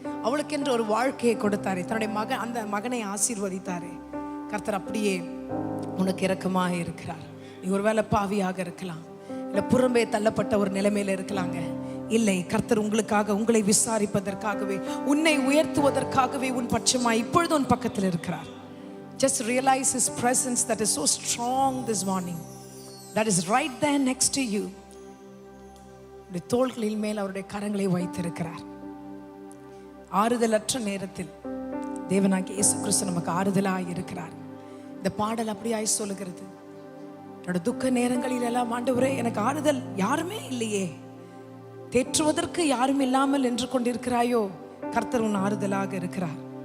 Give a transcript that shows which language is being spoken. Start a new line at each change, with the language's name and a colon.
Tamil: அவளுக்கென்று ஒரு வாழ்க்கையை கொடுத்தாரே. தன்னுடைய அந்த மகனை ஆசீர்வதித்தாரே. கர்த்தர் அப்படியே உனக்கு இரக்கமாக இருக்கிறார். நீ ஒருவேளை பாவியாக இருக்கலாம், இல்லை புறம்பே தள்ளப்பட்ட ஒரு நிலைமையில இருக்கலாங்க. இல்லை, கர்த்தர் உங்களுக்காக, உங்களை விசாரிப்பதற்காகவே, உன்னை உயர்த்துவதற்காகவே உன் பட்சமாய் இப்பொழுது உன் பக்கத்தில் இருக்கிறார்.
English: Just realize His presence that is so strong this morning, that is right there next to you.
Tamil: உடைய தோள்களில் மேல் அவருடைய கரங்களை வைத்திருக்கிறார். ஆறுதலற்ற நேரத்தில் தேவனாகிய இயேசு கிறிஸ்து நமக்கு ஆறுதலாய் இருக்கிறார். இந்த பாடல் அப்படியாய் சொல்லுகிறது, என்னோட துக்க நேரங்களில் எல்லாம் ஆண்டவரே எனக்கு ஆறுதல் யாருமே இல்லையே, தேற்றுவதற்கு யாரும் இல்லாமல் நின்று கொண்டிருக்கிறாயோ, கர்த்தர் உன் ஆறுதலாக இருக்கிறார்.